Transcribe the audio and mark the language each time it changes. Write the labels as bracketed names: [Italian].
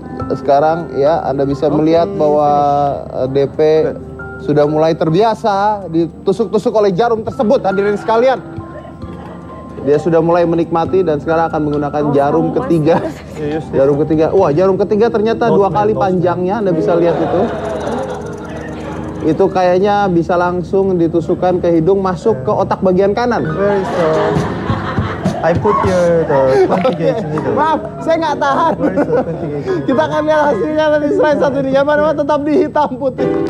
[Indonesian] Sekarang ya Anda bisa melihat bahwa DP sudah mulai terbiasa ditusuk-tusuk oleh jarum tersebut, hadirin sekalian. Dia sudah mulai menikmati dan sekarang akan menggunakan jarum ketiga. Jarum ketiga. Wah, jarum ketiga ternyata 2 kali panjangnya. Anda bisa lihat itu. Itu kayaknya bisa langsung ditusukkan ke hidung masuk ke otak bagian kanan. [English] Where is I put here the 20 gauge needle. [Indonesian] Maaf, saya nggak tahan. [English] Where is the 20 gauge needle? [Indonesian] Kita akan lihat hasilnya nanti slide satu ini. Yang mana tetap di hitam putih.